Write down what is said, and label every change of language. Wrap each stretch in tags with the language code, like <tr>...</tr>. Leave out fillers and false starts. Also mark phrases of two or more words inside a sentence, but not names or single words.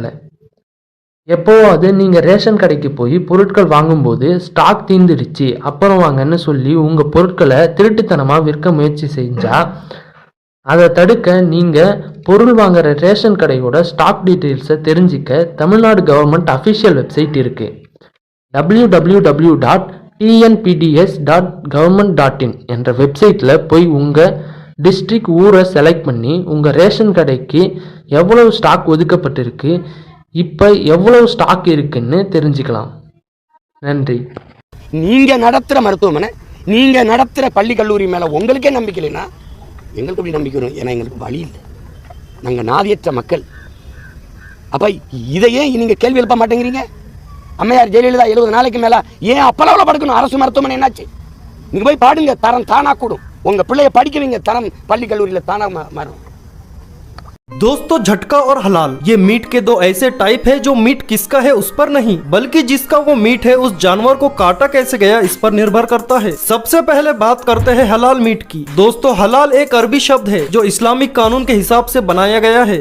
<ta>எப்போவாது நீங்க ரேஷன் கடைக்கு போய் பொருட்கள் வாங்கும்போது ஸ்டாக் தீர்ந்துடுச்சு அப்புறம் வாங்கன்னு சொல்லி உங்க பொருட்களை திருட்டுத்தனமா விற்க முயற்சி செஞ்சா அதை தடுக்க நீங்க பொருள் வாங்குற ரேஷன் கடையோட</ta> <en>stock details</en> <ta>தெரிஞ்சிக்க தமிழ்நாடு</ta> <en>government official website</en> <ta>இருக்கு. www.tnpds.government.in என்ற வெப்சைட்ல போய் உங்க டிஸ்ட்ரிக்ட் ஊரை செலக்ட் பண்ணி உங்க ரேஷன் கடைக்கு எவ்வளவு ஸ்டாக் ஒதுக்கப்பட்டிருக்கு, இப்ப எவ்வளவு ஸ்டாக் இருக்குன்னு தெரிஞ்சுக்கலாம். நன்றி. நீங்க நடத்துற மருத்துவமனை, நீங்க நடத்துற பள்ளி கல்லூரி மேல உங்களுக்கே நம்பிக்கை இல்லைன்னா எங்களுக்கு எப்படி நம்பிக்கை வரும்? ஏன்னா எங்களுக்கு வழி இல்லை, நாங்க நாதியற்ற மக்கள். அப்ப இதையே நீங்க கேள்வி எழுப்ப மாட்டேங்கிறீங்க. அம்மையார் ஜெயலலிதா 70 நாளைக்கு மேல ஏன் அப்பளவுல படுக்கணும்? அரசு மருத்துவமனை என்னாச்சு? நீங்க போய் பாடுங்க, தரம் தானா கூடும். உங்க பிள்ளைய படிக்க வைங்க, தரம் பள்ளி கல்லூரியில தானா மாறும்.</ta> <hi>दोस्तों, झटका और हलाल ये मीट के दो ऐसे टाइप है जो मीट किसका है उस पर नहीं बल्कि जिसका वो मीट है उस जानवर को काटा कैसे गया इस पर निर्भर करता है। सबसे पहले बात करते हैं हलाल मीट की। दोस्तों, हलाल एक अरबी शब्द है जो इस्लामिक कानून के हिसाब से बनाया गया है।</hi>